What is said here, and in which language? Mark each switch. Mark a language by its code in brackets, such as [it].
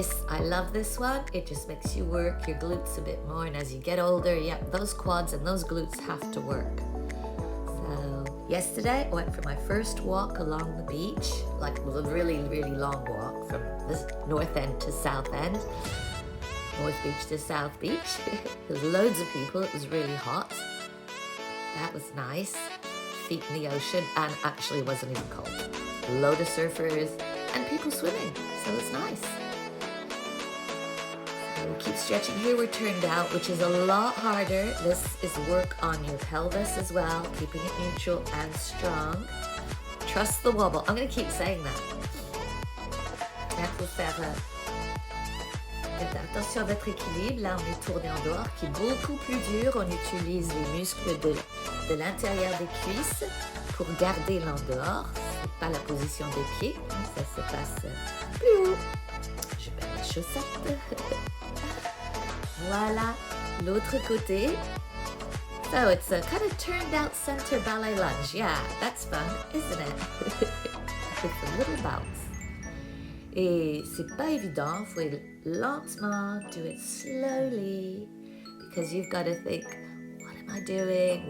[en] I love this one. It just makes you work your glutes a bit more, and as you get older, yeah, those quads and those glutes have to work. So yesterday I went for my first walk along the beach, like a really, really long walk from the north end to south end. North Beach to South Beach. There was loads of people. It was really hot. That was nice. Feet in the ocean, and actually it wasn't even cold. A load of surfers and people swimming, so it's nice. So we'll keep stretching here. We're turned out, which is a lot harder. This is work on your pelvis as well, keeping it neutral and strong. Trust the wobble. I'm going to keep saying that. [fr] Il faut faire attention à votre équilibre. Là, on est tourné en dehors, qui est beaucoup plus dur. On utilise les muscles de l'intérieur des cuisses pour garder l'en dehors. C'est pas la position des pieds. Ça se passe plus haut. Je perds mes chaussettes. Voilà, l'autre côté. [en] So it's a kind of turned out center ballet lunge. Yeah, that's fun, isn't it? It's a little bounce. [fr] Et c'est pas évident, faut aller lentement, [en] do it slowly, because you've got to think, what am I doing?